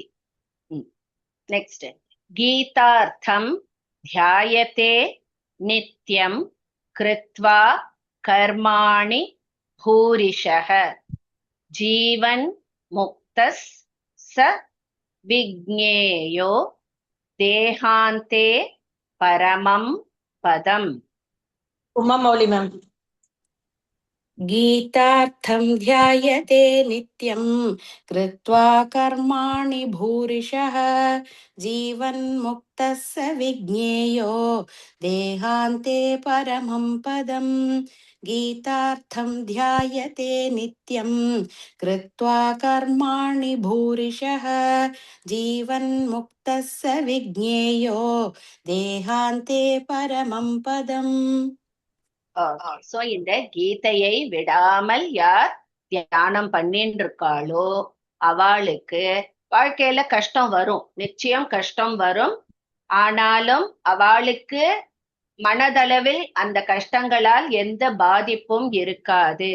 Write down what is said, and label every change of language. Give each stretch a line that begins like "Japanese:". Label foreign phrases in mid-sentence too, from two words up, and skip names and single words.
Sanskrit: நெக்ஸ்ட், गीतार्थं ध्यायते नित्यं कृत्वा कर्माणि भूरिशः जीवन् मुक्तस् च विज्ञेयो देहान्ते परमं पदम्.
Tamil: உமா மௌலி மேம்.
Sanskrit: गीतार्थं ध्यायते नित्यं कृत्वा कर्माणि भूरिशः जीवन्मुक्तः स विज्ञेयो देहान्ते परमं पदम् गीतार्थं ध्यायते नित्यं कृत्वा कर्माणि भूरिशः जीवन्मुक्तः स विज्ञेयो देहान्ते परमं पदम्
Tamil: சோ இந்த கீதையை விடாமல் யார் தியானம் பண்ணிட்டு இருக்காளோ அவளுக்கு வாழ்க்கையில கஷ்டம் வரும், நிச்சயம் கஷ்டம் வரும். ஆனாலும் அவளுக்கு மனதளவில் அந்த கஷ்டங்களால் எந்த பாதிப்பும் இருக்காது.